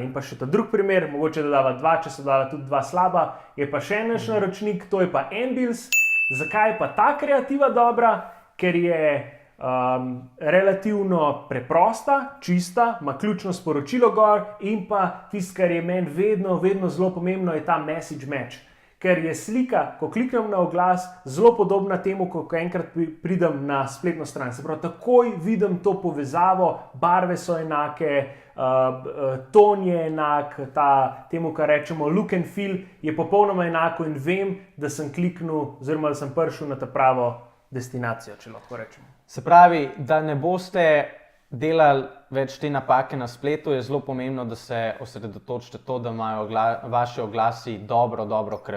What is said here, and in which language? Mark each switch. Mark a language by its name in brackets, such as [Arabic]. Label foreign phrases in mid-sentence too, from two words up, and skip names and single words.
[Slovenian] In pa še ta drug primer, mogoče da dava dva, če so dala tudi dva slaba, je pa še naš naročnik, to je pa Ambience. Zakaj je pa ta kreativa dobra? Ker je relativno preprosta, čista, ima ključno sporočilo gor in pa tisto, kar je meni vedno zelo pomembno, je ta [English] message match. [Slovenian] Ker je slika, ko kliknem na oglas, zelo podobna temu, ko enkrat pridem na spletno stran. Se pravi, takoj vidim to povezavo, barve so enake, ton je enak, temu, kar rečemo [English] look and feel, [Slovenian] je popolnoma enako in vem, da sem kliknil oziroma da sem prišel na ta pravo destinacijo, če lahko rečemo. Se pravi, da ne boste delali več te napake na spletu, je zelo pomembno, da se osredotočite to, da imajo vaši oglasi dobro kreativo.